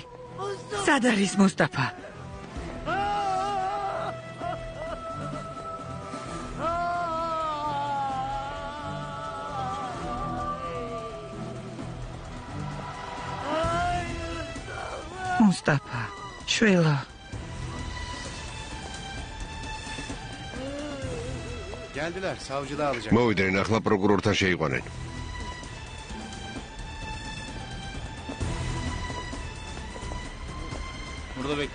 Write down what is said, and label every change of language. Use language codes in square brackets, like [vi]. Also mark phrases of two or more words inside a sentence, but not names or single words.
[ka] სად არის მუსტაფა? მუსტაფა, შვილო. [tr] Geldiler, savcılığa alacak. [ka] მოვიდნენ ახლა პროკურორთან შეიყვანენ. [tr] Burada bekleyin.